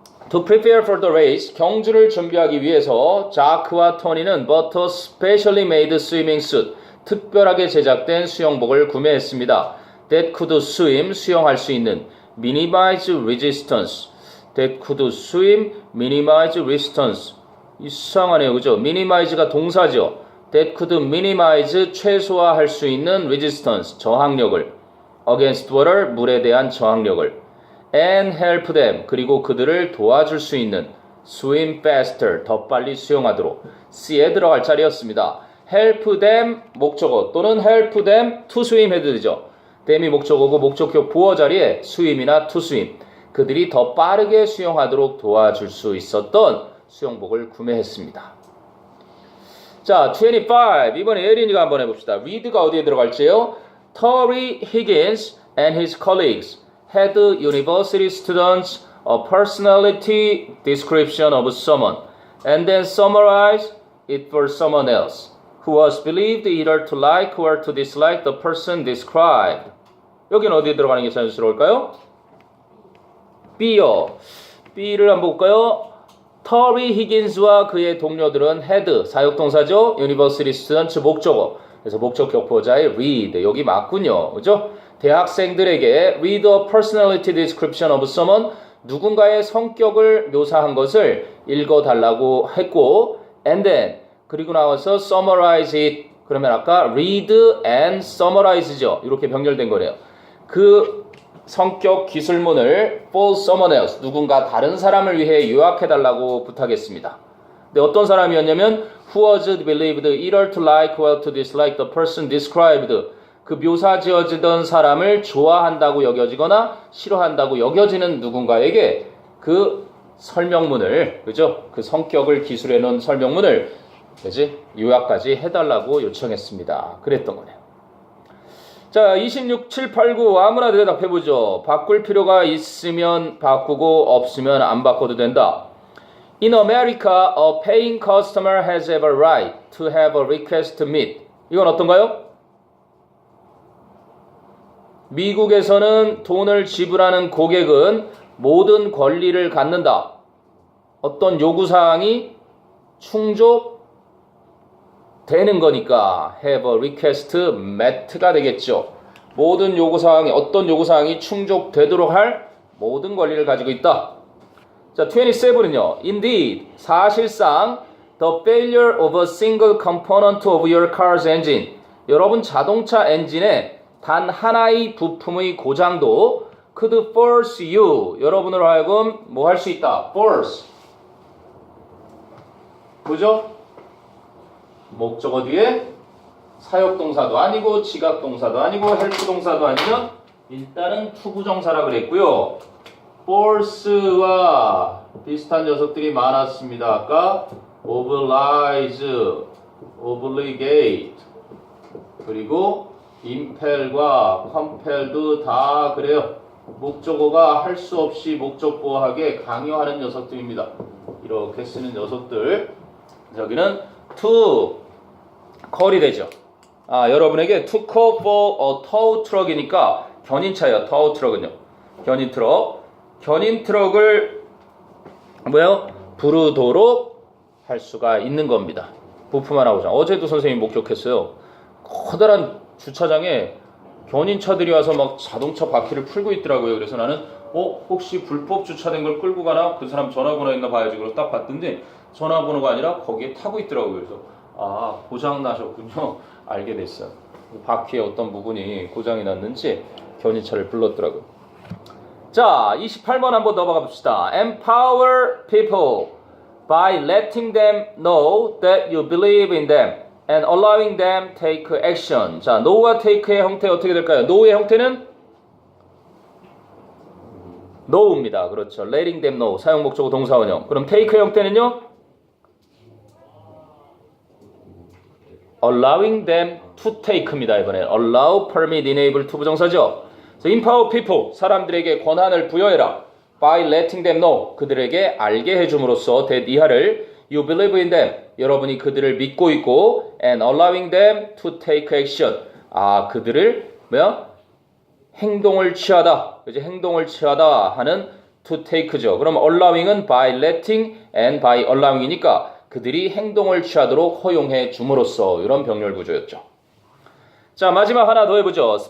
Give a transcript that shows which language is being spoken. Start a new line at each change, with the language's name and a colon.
English: To prepare for the race,
Korean: 경주를 준비하기 위해서 자크와 토니는
English: bought a specially made swimming suit,
Korean: 특별하게 제작된 수영복을 구매했습니다.
English: That could swim,
Korean: 수영할 수 있는,
English: minimize resistance, that could swim, minimize resistance.
Korean: 이상하네요, 그죠? minimize가 동사죠.
English: That could minimize,
Korean: 최소화할 수 있는 resistance, 저항력을,
English: against water,
Korean: 물에 대한 저항력을.
English: And help them,
Korean: 그리고 그들을 도와줄 수 있는
English: swim faster,
Korean: 더 빨리 수영하도록. C에 들어갈 자리였습니다.
English: help them,
Korean: 목적어 또는
English: help them to swim
Korean: 해도 되죠. them이 목적어고 목적격 보어 자리에 swim이나
English: to swim,
Korean: 그들이 더 빠르게 수영하도록 도와줄 수 있었던 수영복을 구매했습니다. 자, 25, 이번에 예린이가 한번 해봅시다. read가 어디에 들어갈지요?
English: Tory Higgins and his colleagues had university students a personality description of someone and then summarize it for someone else who was believed either to like or to dislike the person described.
Korean: 여기는 어디에 들어가는 게 자연스러울까요? B요. B를 한번 볼까요? 터리 히긴스와 그의 동료들은 had, 사역동사죠?
English: university students,
Korean: 목적어. 그래서 목적격 보자에 read, 여기 맞군요. 그죠? 대학생들에게
English: read a personality description of someone,
Korean: 누군가의 성격을 묘사한 것을 읽어달라고 했고,
English: and then,
Korean: 그리고 나와서
English: summarize it,
Korean: 그러면 아까 read and summarize죠. 이렇게 병렬된 거래요. 그 성격 기술문을
English: for someone else,
Korean: 누군가 다른 사람을 위해 요약해달라고 부탁했습니다. 근데 어떤 사람이었냐면
English: who was believed either to like or to dislike the person described,
Korean: 그 묘사 지어지던 사람을 좋아한다고 여겨지거나 싫어한다고 여겨지는 누군가에게 그 설명문을, 그죠? 그 성격을 기술해 놓은 설명문을, 그지? 요약까지 해달라고 요청했습니다. 그랬던 거네요. 자, 26, 7, 8, 9 아무나 대답해보죠. 바꿀 필요가 있으면 바꾸고 없으면 안 바꿔도 된다.
English: In America, a paying customer has every right to have a request to meet.
Korean: 이건 어떤가요? 미국에서는 돈을 지불하는 고객은 모든 권리를 갖는다. 어떤 요구사항이 충족되는 거니까
English: have a request met
Korean: 가 되겠죠. 모든 요구사항이, 어떤 요구사항이 충족되도록 할 모든 권리를 가지고 있다. 자, 27은요.
English: Indeed,
Korean: 사실상
English: the failure of a single component of your car's engine.
Korean: 여러분 자동차 엔진의 단 하나의 부품의 고장도
English: could force you.
Korean: 여러분으로 하여금 뭐 할 수 있다.
English: force.
Korean: 그죠? 목적어 뒤에 사역동사도 아니고 지각동사도 아니고 헬프동사도 아니면 일단은 투부정사라 그랬고요. force와 비슷한 녀석들이 많았습니다. 아까 oblige, obligate, 그리고 impel과 compel도 다 그래요. 목적어가 할 수 없이 목적보호하게 강요하는 녀석들입니다. 이렇게 쓰는 녀석들. 여기는
English: to call
Korean: 이 되죠. 여러분에게
English: to call for a tow truck
Korean: 이니까 견인차예요. tow truck은요. 견인 트럭. 견인 트럭을 뭐예요? 부르도록 할 수가 있는 겁니다. 부품 하나 보자. 어제도 선생님이 목격했어요. 커다란 주차장에 견인차들이 와서 막 자동차 바퀴를 풀고 있더라고요. 그래서 나는 혹시 불법 주차된 걸 끌고 가나? 그 사람 전화번호 있나 봐야지. 그래서 딱 봤더니 전화번호가 아니라 거기에 타고 있더라고요. 그래서 고장 나셨군요. 알게 됐어요. 바퀴에 어떤 부분이 고장이 났는지 견인차를 불렀더라고요. 자, 28번 한번 넘어가 봅시다.
English: Empower people by letting them know that you believe in them and allowing them take action.
Korean: 자, know와 take의 형태 어떻게 될까요? know의 형태는 know입니다. 그렇죠.
English: letting them know.
Korean: 사용 목적어 동사원형. 그럼 take의 형태는요?
English: allowing them to take
Korean: 입니다. 이번엔 allow, permit, enable 투부정사죠.
English: empower people.
Korean: 사람들에게 권한을 부여해라.
English: by letting them know.
Korean: 그들에게 알게 해줌으로써 that 이하를
English: you believe in them.
Korean: 여러분이 그들을 믿고 있고
English: and allowing them to take action.
Korean: 그들을 행동을 취하다. 그죠? 행동을 취하다 하는 to take죠. 그럼 allowing은
English: by letting and by allowing
Korean: 이니까 그들이 행동을 취하도록 허용해 줌으로써 이런 병렬 구조였죠. 자, 마지막 하나 더 해보죠.